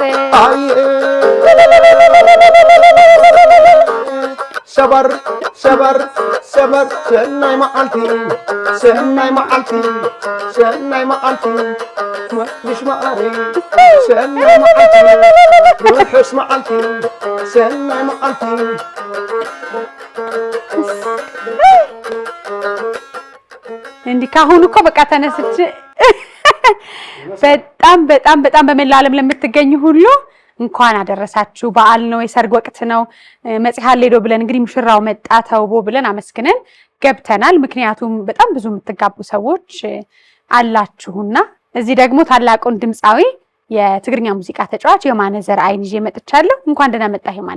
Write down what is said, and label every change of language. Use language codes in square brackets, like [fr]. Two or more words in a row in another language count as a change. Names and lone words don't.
[ti] አይ ሰበር ሰበር ሰበር ሰናይ መዓልቲ ሰናይ መዓልቲ ሰናይ መዓልቲ መሽ ማሪ ሰናይ መዓልቲ ሩሕስ መዓልቲ ሰናይ መዓልቲ [am] እንዲህ ካሁን እኮ በቃ ተነስቼ በጣም በመላ ዓለም ለምትገኙ ሁሉ እንኳን አደረሳችሁ። በዓል ነው፣ የሰርግ ወቅት ነው። መጽሐለይዶ ብለን እንግዲህ ሙሽራው መጣ ተውቦ ብለን አመስግነን ገብተናል። ምክንያቱም በጣም ብዙ የምትጋቡ ሰዎች አላችሁና እዚህ ደግሞ ታላቁን ድምፃዊ የትግርኛ ሙዚቃ ተጫዋች የማነ ዘርአይን ይዤ መጥቻለሁ። እንኳን ደህና መጣህ የማነ።